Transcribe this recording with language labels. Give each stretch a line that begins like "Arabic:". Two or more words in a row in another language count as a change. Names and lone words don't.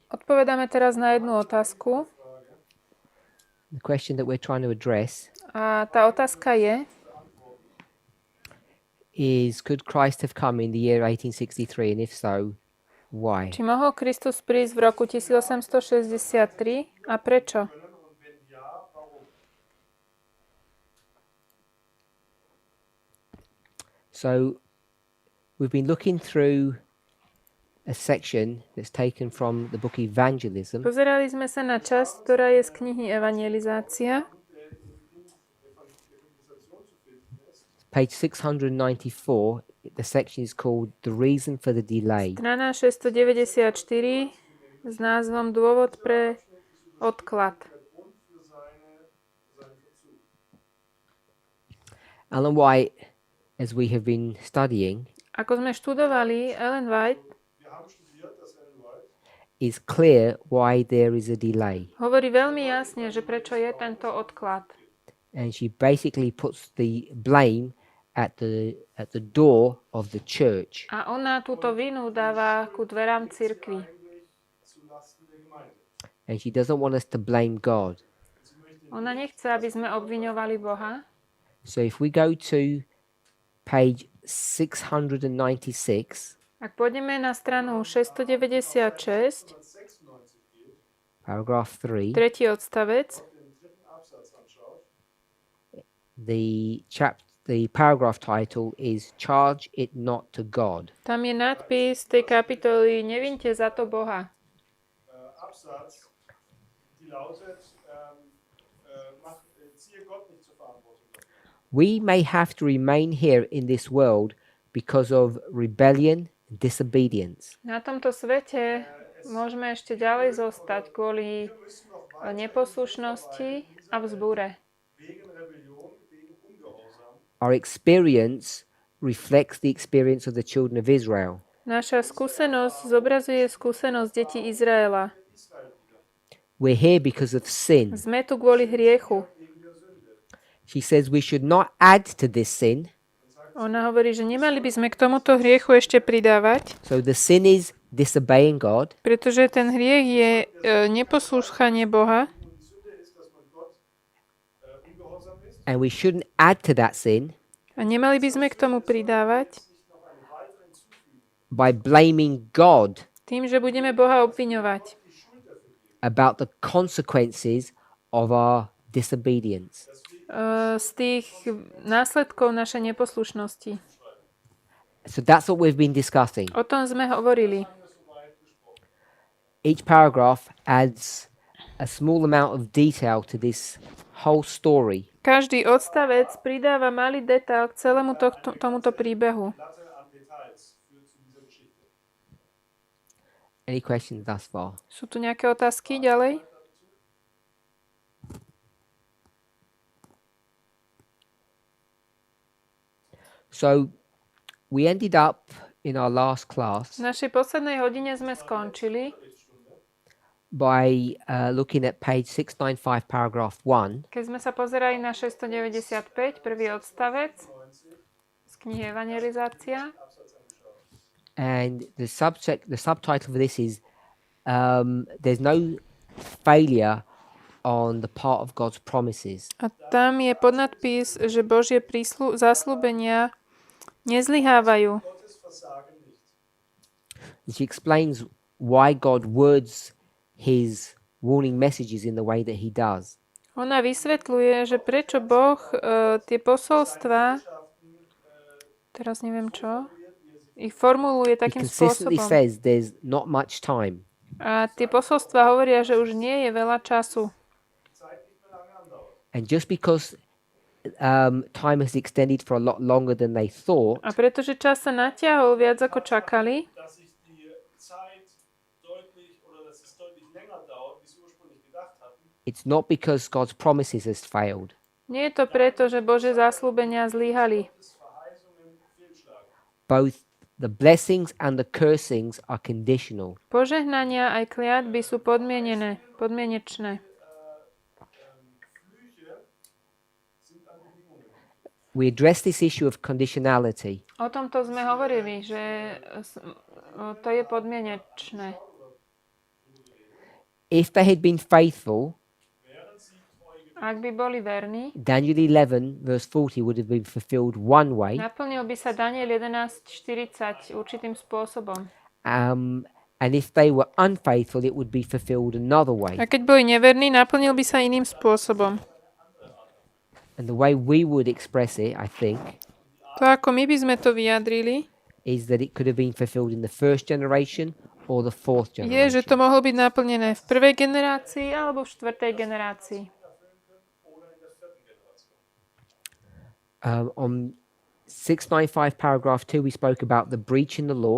Slovak: Odpovedáme teraz na jednu otázku.
English: The question that we're trying to address
Slovak: A tá otázka
English: is, could Christ have come in the year 1863, and if so, why?
Slovak: či mohol Kristus prísť v roku 1863 a prečo?
English: So we've been looking through a section that's taken from the book Evangelism,
Slovak: Pozerali sme sa na časť, ktorá je z knihy Evangelizácia,
English: page 694. The section is called The Reason for the Delay.
Slovak: strana 694 s názvom Dôvod pre odklad.
English: Ellen White, as we have been studying,
Slovak: Ako sme študovali, Ellen White
English: is clear why there is a delay.
Slovak: hovorí veľmi jasne, že prečo je tento odklad.
English: And she basically puts the blame at the door of the church.
Slovak: A ona túto vinu dáva ku dverám cirkvi.
English: And she doesn't want us to blame God.
Slovak: Ona nechce, aby sme obviňovali Boha.
English: So if we go to page 696,
Slovak: Ak pôjdeme na stranu 696,
English: paragraph 3,
Slovak: tretí odstavec,
English: the paragraph title is Charge It Not to God.
Slovak: tam je nadpis tej kapitoly Nevinte za to Boha.
English: We may have to remain here in this world because of rebellion and disobedience.
Slovak: Na tomto svete môžeme ešte ďalej zostať kvôli neposlušnosti a vzbúre.
English: Our experience reflects the experience of the children of Israel.
Slovak: Naša skúsenosť zobrazuje skúsenosť detí Izraela.
English: We're here because of sin.
Slovak: Sme tu kvôli hriechu.
English: She says we should not add to this sin.
Slovak: Ona hovorí, že nemali by sme k tomuto hriechu ešte pridávať,
English: So the sin is disobeying God.
Slovak: pretože ten hriech je neposlúchanie Boha
English: And we shouldn't add to that sin
Slovak: a nemali by sme k tomu pridávať
English: by blaming God
Slovak: tým, že budeme Boha obviňovať
English: about the consequences of our disobedience.
Slovak: z tých následkov našej neposlušnosti.
English: So that's what we've been discussing.
Slovak: O tom sme hovorili.
English: Each paragraph adds a small amount of detail to this whole story.
Slovak: Každý odstavec pridáva malý detail k celému tomuto príbehu.
English: Any questions thus far?
Slovak: Sú tu nejaké otázky ďalej?
English: So we ended up in our last class
Slovak: V našej poslednej hodine sme skončili,
English: by looking at page 695, paragraph 1,
Slovak: keď sme sa pozerali na 695, prvý odstavec z knihy Evangelizácia.
English: and the subtitle for this is there's no failure on the part of God's promises.
Slovak: A tam je podnadpis, že Božie zasľúbenia nezlyhávajú.
English: And she explains why God words his warning messages in the way that he does.
Slovak: Ona vysvetľuje, že prečo Boh tie posolstva, teraz neviem čo, ich formuluje
English: He
Slovak: takým
English: consistently
Slovak: spôsobom.
English: says there's not much time.
Slovak: A tie posolstva hovoria, že už nie je veľa času.
English: And just because time has extended for a lot longer than they thought,
Slovak: A pretože čas sa natiahol viac ako čakali,
English: it's not because God's promises has failed.
Slovak: nie je to preto, že Božie zasľúbenia zlyhali.
English: Both the blessings and the cursings are conditional.
Slovak: Požehnania aj kliatby sú podmienečné.
English: We address this issue of conditionality.
Slovak: O tomto sme hovorili, že to je podmienečné.
English: If they had been faithful,
Slovak: Ak by boli verní,
English: Daniel 11 verse 40 would have been fulfilled one way,
Slovak: naplnil by sa Daniel 11.40 určitým spôsobom.
English: and if they were unfaithful, it would be fulfilled another way.
Slovak: A keď boli neverní, naplnil by sa iným spôsobom.
English: And the way we would express it, I think,
Slovak: To, ako my by sme to vyjadrili,
English: is that it could have been fulfilled in the first generation or the fourth
Slovak: je,
English: generation.
Slovak: že to mohlo byť naplnené v prvej generácii alebo v štvrtej generácii.
English: On 695 paragraph 2, we spoke about the breach in the law.